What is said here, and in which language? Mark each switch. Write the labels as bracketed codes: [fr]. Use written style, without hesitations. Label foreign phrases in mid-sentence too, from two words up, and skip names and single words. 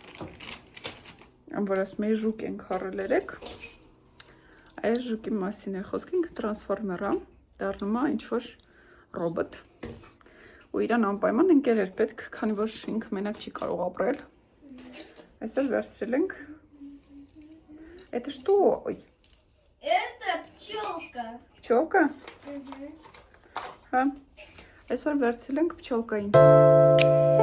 [hy] Որ ասում էի ժուկ ենք առել երեք, այս ժուկի մասին էր խոսքը, ինքը տրանսֆորմեր է, դառնում է ինչ-որ ռոբոտ ու իրան անպայման ընկեր էր պետք, քանի որ ինքը մենակ չի կարող ապրել։ Այսօր վերցրել ենք։ [ru] Это что? Ой. Это пчелка. Пчелка? [hy] Հա։ Այսօր վերցրել ենք պչոլկային։